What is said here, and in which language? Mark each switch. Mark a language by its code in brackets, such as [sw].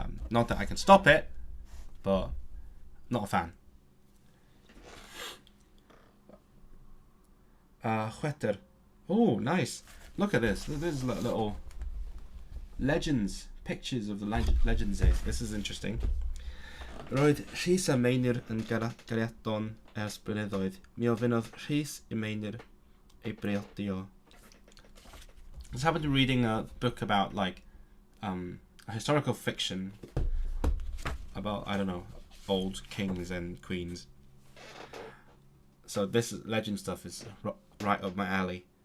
[en] Not that I can stop it, but not a fan. Chweter. Oh, nice. Look at this. There's little legends, pictures of the legends here. This is interesting. [cy] Roedd Rhys a Meinir yn gariadon ers blynyddoedd. Mi ofynodd Rhys I Meinir ei briodio. [en] I just happened to reading a book about like a historical fiction about, I don't know, old kings and queens. So this legend stuff is right up my alley.